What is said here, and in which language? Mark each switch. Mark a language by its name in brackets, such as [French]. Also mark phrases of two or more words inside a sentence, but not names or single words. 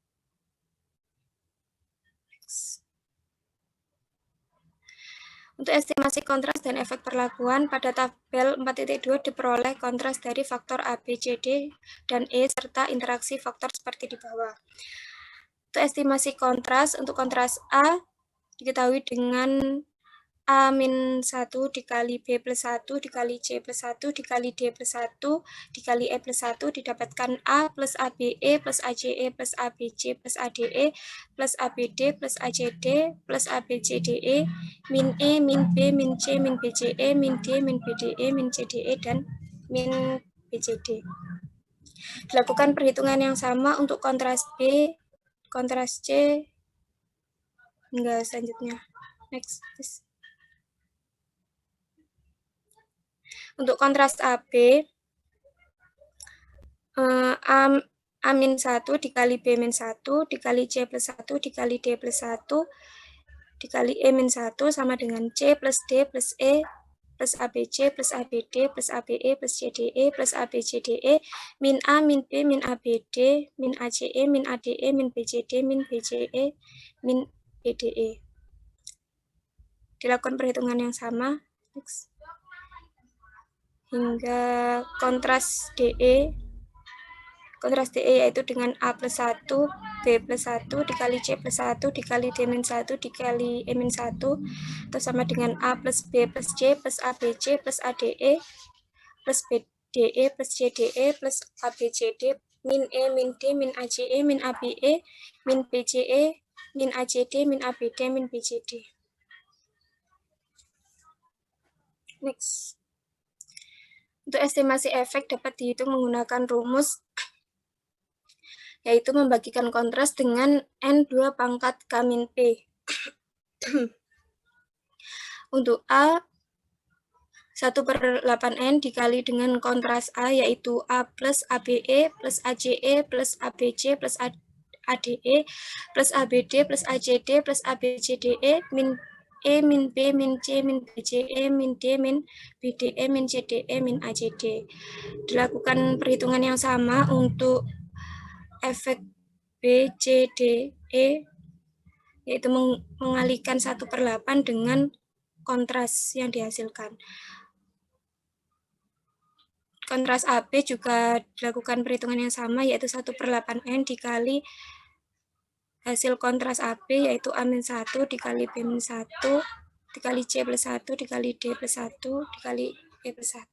[Indonesian] Untuk estimasi kontras dan efek perlakuan, pada tabel 4.2 diperoleh kontras dari faktor A, B, C, D, dan E, serta interaksi faktor seperti di bawah. Untuk estimasi kontras, untuk kontras A diketahui dengan A-1 dikali B plus 1 dikali C plus 1 dikali D plus 1 dikali E plus 1 didapatkan A plus ABE plus ACE plus ABC plus ADE plus ABD plus ACD plus ABCDE min E, min B, min C, min BCE, min D, min BDE, min CDE, dan min BCD. Dilakukan perhitungan yang sama untuk kontras B, kontras C, hingga selanjutnya. [English] Next, please. [Indonesian] Untuk kontras AB, A-1 dikali B-1 dikali C plus 1 dikali D plus 1 dikali E-1 sama dengan C plus D plus E plus ABC plus ABD plus ABE plus CDE plus ABCDE min A, min B, min ABD, min ACE, min ADE, min BCD, min BCE, min BDE. Dilakukan perhitungan yang sama. Next. Hingga kontras DE yaitu dengan A plus 1, B plus 1, dikali C plus 1, dikali D-1, dikali E-1, itu sama dengan A plus B plus C plus ABC plus ADE plus BDE plus CDE plus ABCD min E, min D, min ACE, min ABE, min BCE, min ACD, min ABD, min BCD. Next. Untuk estimasi efek dapat dihitung menggunakan rumus, yaitu membagikan kontras dengan N2 pangkat K min P. Untuk A, 1/8N dikali dengan kontras A, yaitu A plus ABE plus ACE plus ABC plus ADE plus ABD plus ACD plus ABCDE min E, min B, min C, min BCE, min D, min BDE, min CDE, min ACD. Dilakukan perhitungan yang sama untuk efek B, C, D, E, yaitu mengalihkan 1/8 dengan kontras yang dihasilkan. Kontras AB juga dilakukan perhitungan yang sama, yaitu 1/8N dikali hasil kontras AB, yaitu A-1 dikali B-1 dikali C plus 1 dikali D plus 1 dikali E plus 1.